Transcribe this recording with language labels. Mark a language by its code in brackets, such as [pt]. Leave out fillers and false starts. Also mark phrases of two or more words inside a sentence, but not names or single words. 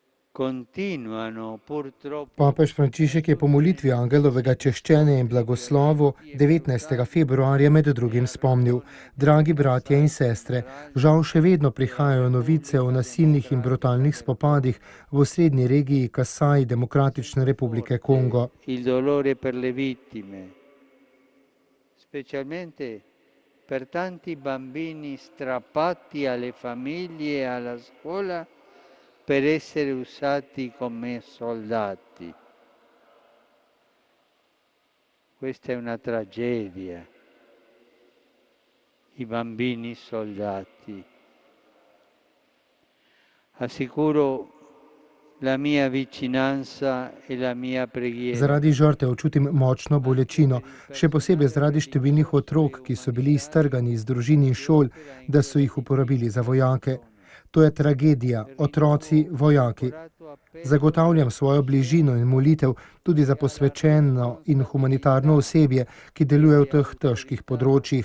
[it] continuano purtroppo. [sl] Papež Frančišek je po molitvi angelovega češčenja in blagoslovu 19. februarja med drugim spomnil: Dragi bratje in sestre, žal še vedno prihajajo novice o nasilnih in brutalnih spopadih v osrednji regiji Kasai Demokratične republike Kongo. [it] Il dolore per le vittime, specialmente per tanti bambini strappati alle famiglie e alla scuola per essere usati come soldati. Questa è una tragedia, i bambini soldati. Assicuro la mia vicinanza e la mia preghiera. [sl] Zaradi žrtev čutim močno bolečino, še posebej zaradi številnih otrok, ki so bili iztrgani iz družin in šol, da so jih uporabili za vojake. To je tragedija, otroci, vojaki. Zagotavljam svojo bližino in molitev tudi za posvečeno in humanitarno osebje, ki deluje v teh težkih področjih.